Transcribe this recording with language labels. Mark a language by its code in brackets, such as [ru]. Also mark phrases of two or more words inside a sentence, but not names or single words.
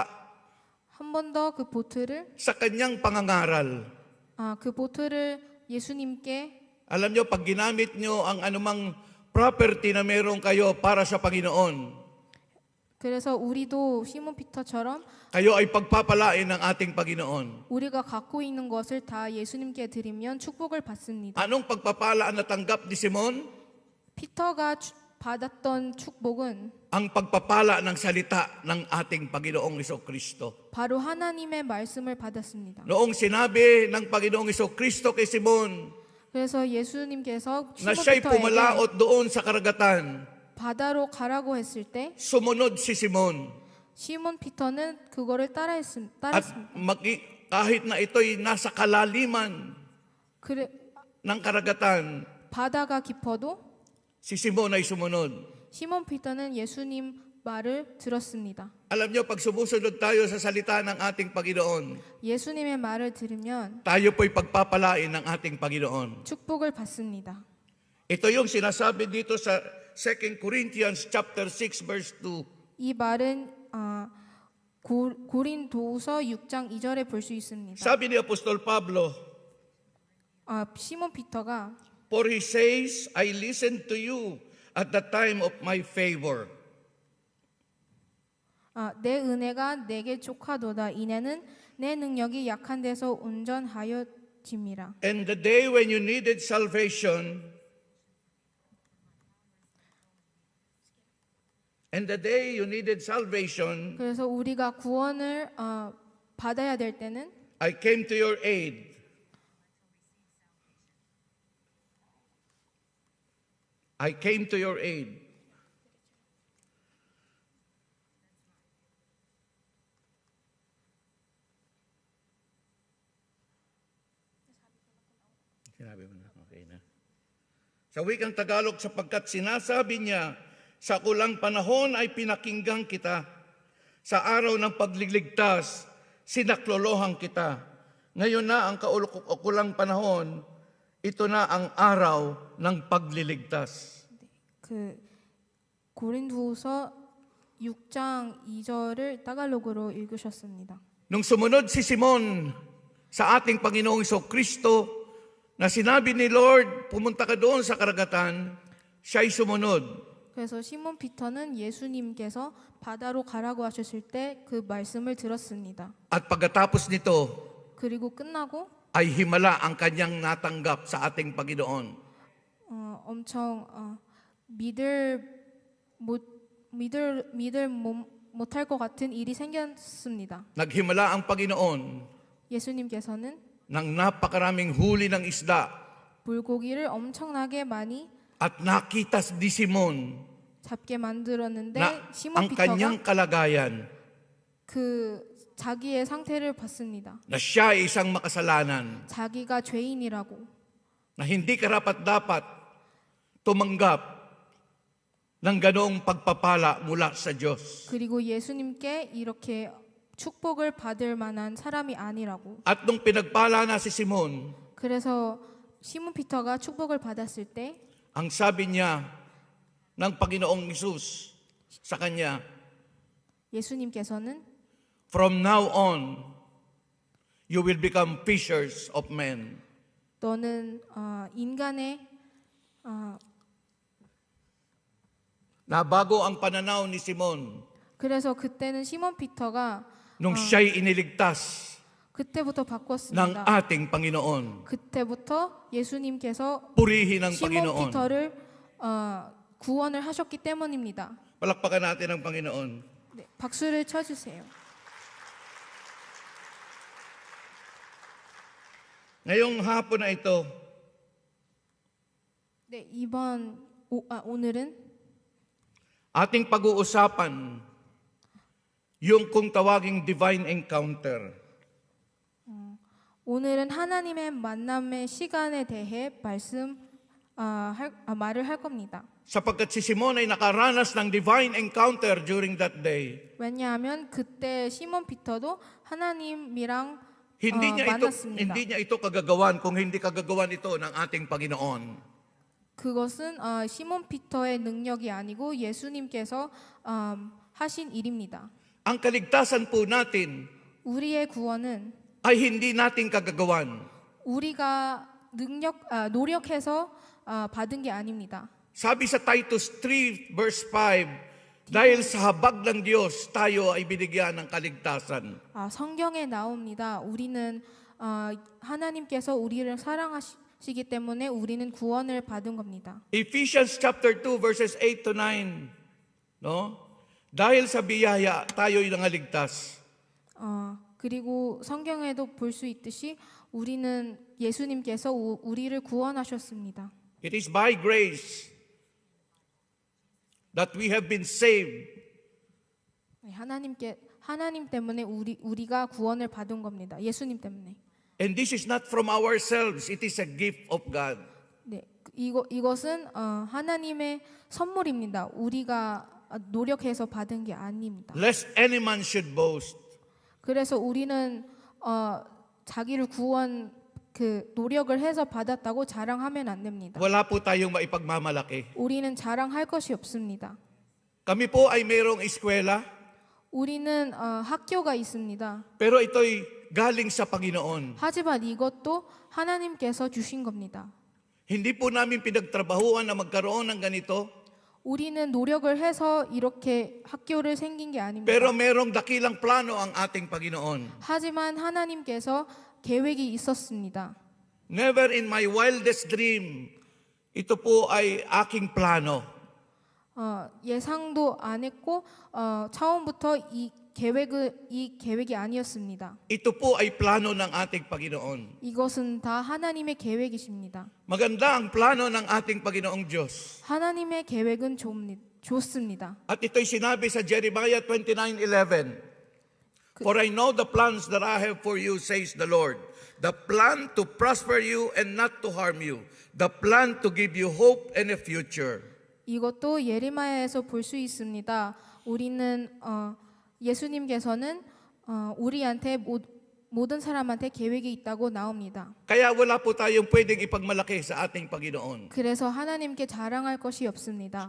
[ko] 한 번 더 그 보트를 [tl] sa kanyang pangangaral. [ko] 그 보트를 예수님께 [tl] Alam nyo, pag ginamit nyo ang anumang property na meron kayo para sa Panginoon, [ko] 그래서 우리도 시몬 피터처럼 [tl] kayo ay pagpapalain ng ating Panginoon. [ko] 우리가 갖고 있는 것을 다 예수님께 드리면 축복을 받습니다. [tl] Anong pagpapala ang natanggap ni Simon? [ko] 피터가 받았던 축복은 [tl] Ang pagpapala ng salita ng ating Panginoong Kristo. [ko] 바로 하나님의 말씀을 받았습니다. [tl] Noong sinabi ng Panginoong Kristo kay Simon [ko] 그래서 예수님께서 [tl] na [ko] 시몬 [tl] siya'y [ko] 피터에게 [tl] pumalaot doon sa karagatan, [ko] 바다로 가라고 했을 때 [tl] sumunod si Simon. [ko] 시몬 피터는 그거를 따라했습니다. [tl] At kahit na ito'y nasa kalaliman [ko] 그래 [tl] ng karagatan, [ko] 바다가 깊어도 [tl] si Simon ay sumunod. [ko] 시몬 피터는 예수님 말을 들었습니다. [tl] Alam nyo, pag sumusunod tayo sa salita ng ating Panginoon, [ko] 예수님의 말을 들으면 [tl] tayo po'y pagpapalain ng ating Panginoon. [ko] 축복을 받습니다. [tl] Ito yung sinasabi dito sa 2 Corinthians chapter 6 verse 2. [ko] 이 말은 고린도후서 6장 2절에 볼 수 있습니다. [tl] Sabi ni Apostol Pablo, [ko] 시몬 피터가 [en] for he says, I listened to you at the time of my favor. [ko] 내 은혜가 내게 족하도다. 이내는 내 능력이 약한 데서 온전하여짐이라. [en] And the day when you needed salvation, [ko] 그래서 우리가 구원을 받아야 될 때는 [en] I came to your aid. I came to your aid. [tl] Sinabi mo na, okay na. Sa wikang Tagalog, sapagkat sinasabi niya, sa kulang panahon ay pinakinggan kita. Sa araw ng pagliligtas, sinaklolohan kita. Ngayon na ang kulang panahon, ito na ang araw ng pagliligtas. [ko] 고린도후서 6장 2절을 따갈로그로 읽으셨습니다. [tl] Nung sumunod si Simon sa ating Panginoong Kristo, na sinabi ni Lord, pumunta ka doon sa karagatan, siya'y sumunod. [ko] 그래서 시몬 피터는 예수님께서 바다로 가라고 하셨을 때 그 말씀을 들었습니다. [tl] At pagkatapos nito, [ko] 그리고 끝나고 [tl] ay himala ang kanyang natanggap sa ating Panginoon. [ko] 엄청 믿을 못할 것 같은 일이 생겼습니다. [tl] Naghimala ang Panginoon [ko] 예수님께서는 [tl] ng napakaraming huli ng isda [ko] 물고기를 엄청나게 많이 [tl] at nakita ni Simon [ko] 잡게 만들었는데 [tl] na [ko] 시몬 [tl] ang kanyang [ko] 피터가 [tl] kalagayan [ko] 그 자기의 상태를 봤습니다. [tl] na siya ay isang makasalanan [ko] 자기가 죄인이라고 [tl] na hindi karapat-dapat tumanggap ng ganoong pagpapala mula sa Diyos. [ko] 그리고 예수님께 이렇게 축복을 받을 만한 사람이 아니라고. [tl] At nung pinagpala na si Simon, [ko] 그래서 시몬 피터가 축복을 받았을 때 [tl] ang sabi niya ng Panginoong Hesus sa kanya, [ko] 예수님께서는 [en] from now on, you will become fishers of men. [ko] 너는 인간의 [tl] Na bago ang pananaw ni Simon, [ko] 그래서 그때는 시몬 피터가 [tl] nung siya'y iniligtas [ko] 그때부터 [tl] ng [ko] 바꿨습니다. [tl] ating Panginoon. [ko] 그때부터 예수님께서 [tl] Purihin ang [ko] 시몬 [tl] Panginoon. [ko] 피터를 구원을 하셨기 때문입니다. [tl] Palakpakan natin ang Panginoon. [ko] 네, 박수를 쳐주세요. [tl] Ngayong hapon na ito, [ko] 네, 오늘은 [tl] ating pag-uusapan yung kung tawaging [en] divine encounter. [ko] 오늘은 하나님의 만남의 시간에 대해 말을 할 겁니다. [tl] Sapagkat si Simon ay nakaranas ng [en] divine encounter during that day. [ko] 왜냐하면 그때 시몬 피터도 하나님이랑 [tl] Hindi [ko] 만났습니다. [tl] niya ito kagagawan kung hindi kagagawan ito ng ating Panginoon. [ko] 그것은 시몬 피터의 능력이 아니고 예수님께서 하신 일입니다. [tl] Ang kaligtasan po natin [ko] 우리의 구원은 [tl] ay hindi natin kagagawan. [ko] 우리가 노력해서 받은 게 아닙니다. [tl] Sabi sa Titus 3 verse 5, dahil sa habag ng Diyos, tayo ay binigyan ng kaligtasan. [ko] 성경에 나옵니다. 우리는 하나님께서 우리를 사랑하시기 때문에 우리는 구원을 받은 겁니다. [en] Ephesians chapter 2 verses 8 to 9. No? [tl] Dahil sa biyaya, tayo'y nangaligtas. [ko] 그리고 성경에도 볼 수 있듯이 우리는 예수님께서 우리를 구원하셨습니다. [en] It is by grace that we have been saved. [ko] 하나님 때문에 우리가 구원을 받은 겁니다. 예수님 때문에. [en] And this is not from ourselves, it is a gift of God. [ko] 네, 이것은 하나님의 선물입니다. 우리가 노력해서 받은 게 아닙니다. [en] Lest any man should boast. [ko] 그래서 우리는 자기를 노력을 해서 받았다고 자랑하면 안 됩니다. [tl] Wala po tayong maipagmamalaki. [ko] 우리는 자랑할 것이 없습니다. [tl] Kami po ay mayroong eskwela, [ko] 우리는 학교가 있습니다. [tl] pero ito'y galing sa Panginoon. [ko] 하지만 이것도 하나님께서 주신 겁니다. [tl] Hindi po namin pinagtrabahuan na magkaroon ng ganito, [ko] 우리는 노력을 해서 이렇게 학교를 생긴 게 아닙니다. [tl] pero merong dakilang plano ang ating Panginoon. [ko] 하지만 하나님께서 계획이 있었습니다. [en] Never in my wildest dream, [tl] ito po ay aking plano. [ko] 예상도 안 했고 처음부터 이 계획이 아니었습니다. [tl] Ito po ay plano ng ating Panginoon. [ko] 이것은 다 하나님의 계획이십니다. [tl] Maganda ang plano ng ating Panginoong Diyos. [ko] 하나님의 계획은 좋습니다. [tl] At ito'y sinabi sa Jeremiah 29:11. [en] For I know the plans that I have for you, says the Lord. The plan to prosper you and not to harm you. The plan to give you hope and a future. [ko] 이것도 예레미야에서 볼 수 있습니다. 우리는 예수님께서는 우리한테 모든 사람한테 계획이 있다고 나옵니다. [tl] Kaya wala po tayong pwedeng ipagmalaki sa ating Panginoon. [ko] 그래서 하나님께 자랑할 것이 없습니다.